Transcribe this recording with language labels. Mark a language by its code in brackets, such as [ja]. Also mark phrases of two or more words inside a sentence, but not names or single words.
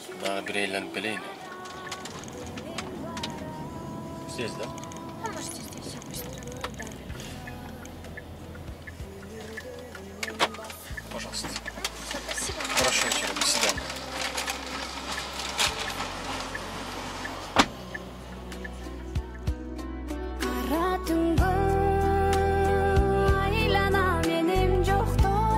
[ky] дагы бир ээленип келейин. [ru] Здесь, да? Можете здесь опустить. Пожалуйста. Спасибо. Хорошего вечера, до свидания. [ky] Кара түнгө айлана менен жокто